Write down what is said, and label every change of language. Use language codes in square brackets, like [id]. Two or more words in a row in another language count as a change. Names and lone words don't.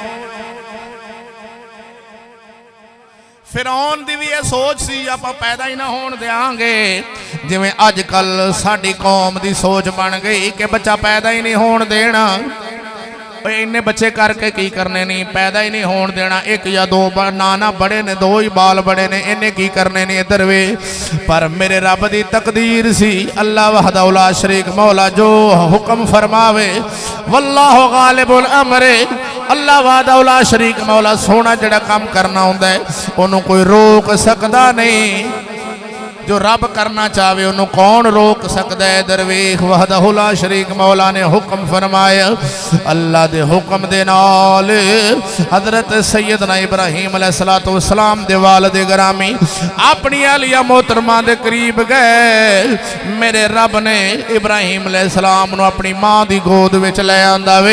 [pa] فرعون دی بھی یہ سوچ سی آپ پیدا ہی نہ ہون دینگے، جویں اجکل ساڈی قوم دی سوچ بن گئی کہ بچہ پیدا ہی نہیں ہون دینا. اِنّے بچے کر کے کی کرنے نہیں، پیدا ہی نہیں ہون دینا. اک یا دو نانا بڑے نے، دو ہی بال بڑے نے، انہیں کی کرنے نہیں ادھر وے. پر میرے رب دی تقدیر سی [ar] الله وحده لا شريك [pa] مولا جو حکم فرماوے [ar] والله غالب الأمر. الله وحده لا شريك [pa] مولا سوہنا جیہڑا کم کرنا ہندا ہے انہوں کوئی روک سکتا نہیں. جو رب کرنا چاہے انہوں نے کون روک سکتا ہے. دریکھ [ar] وحده لا شريك [pa] مولا نے حکم فرمایا. اللہ دے حکم دے نال حضرت سیدنا ابراہیم علیہ الصلاۃ والسلام دے والد گرامی اپنی عالیہ محترمہ دے قریب گئے. میرے رب نے ابراہیم علیہ السلام نوں اپنی ماں دی گود وچ لے آندا وے.